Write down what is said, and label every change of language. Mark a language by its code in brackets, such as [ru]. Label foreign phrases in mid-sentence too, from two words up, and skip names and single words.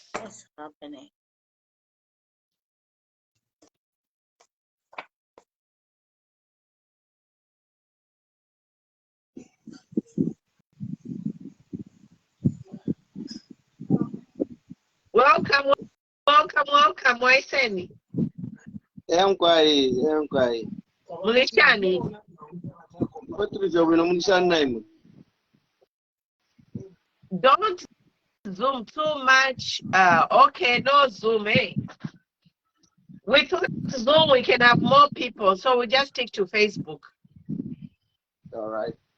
[en] What's happening? Welcome. [bem] Waiseni. Enkwai. Mulishani. [en] Don't zoom too much. Okay, no zoom, eh? With Zoom, we can have more people, so we just stick to Facebook. All right.